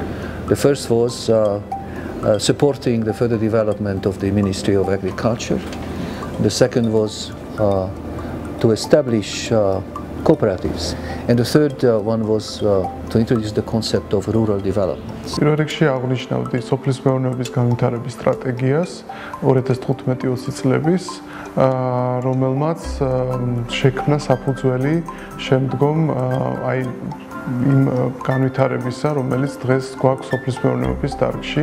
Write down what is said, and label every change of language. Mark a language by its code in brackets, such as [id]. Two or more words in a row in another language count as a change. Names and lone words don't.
[en] The first was supporting the further development of the Ministry of Agriculture. The second was to establish cooperatives. And the third one was to introduce the concept of rural development. [ka] პირველ რიგში აღნიშნავდი სოფლის მეურნეობის განვითარების სტრატეგიას 2015-20 წლების, რომელმაც შექმნა საფუძველი შემდგომ იმ განვითარებისა, რომელიც დღეს გვაქვს სოფლის მეურნეობის დარგში.